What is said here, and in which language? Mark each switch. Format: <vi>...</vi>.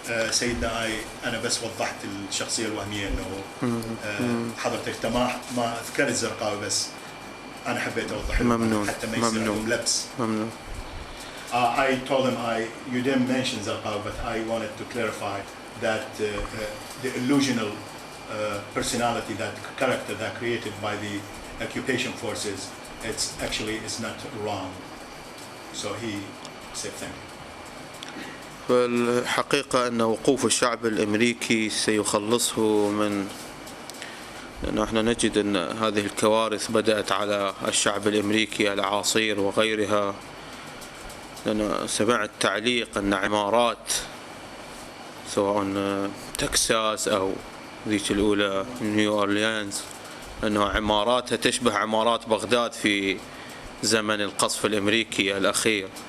<ar>سيدنا أنا بس وضحت الشخصية الوهمية إنه حضرتك ما أذكر الزرقاوي، بس أنا حبيت أوضح ممنون. حتى ما يصير لهم لبس. ممنون.</ar> <en>I told him you didn't mention Zarqawi, but I wanted to clarify that the illusional personality, that character that created by the occupation forces, it's actually is not wrong. So he said thank you.</en> <ar>فالحقيقة أن وقوف الشعب الأمريكي سيخلصه من، لأن احنا نجد أن هذه الكوارث بدأت على الشعب الأمريكي، الأعاصير وغيرها. لأن سمعت تعليق أن عمارات سواء تكساس أو ذيك الأولى نيو أورليانز، أنه عماراتها تشبه عمارات بغداد في زمن القصف الأمريكي الأخير.</ar>